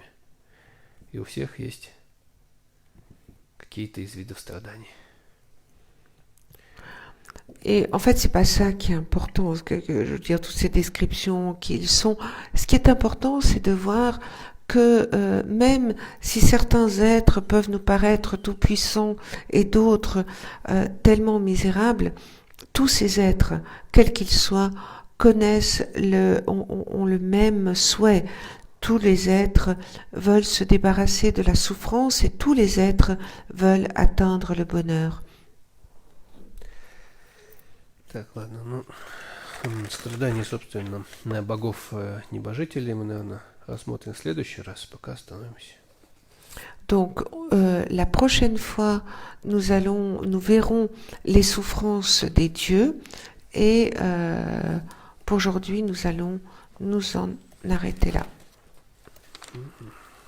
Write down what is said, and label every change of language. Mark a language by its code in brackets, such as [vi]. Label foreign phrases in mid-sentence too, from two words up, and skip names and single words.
[ru] И у всех есть какие-то из видов страданий. [fr] Et en fait, c'est pas ça qui est important. Je veux dire, toutes ces descriptions qu'ils sont. Ce qui est important, c'est de voir que même si certains êtres peuvent nous paraître tout puissants et d'autres tellement misérables, tous ces êtres, quels qu'ils soient, connaissent ont le même souhait. Tous les êtres veulent se débarrasser de la souffrance et tous les êtres veulent atteindre le bonheur. [ru] Так, ладно, ну, страдания, собственно, богов-небожителей мы, наверное, рассмотрим в следующий раз, пока остановимся. [fr] Donc, la prochaine fois, nous verrons les souffrances des dieux et pour aujourd'hui, nous allons nous en arrêter là.